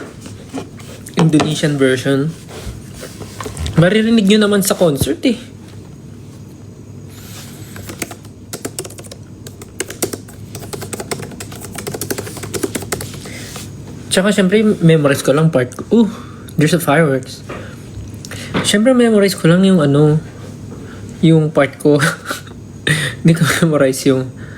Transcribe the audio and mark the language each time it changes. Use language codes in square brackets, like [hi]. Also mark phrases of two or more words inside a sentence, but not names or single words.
[en] Indonesian version. [tl] Maririnig nyo naman sa concert eh. Tsaka syempre memorize ko lang part ko. [en] There's a fireworks. [tl] Syempre memorize ko lang yung yung part ko. Hindi ko memorize yung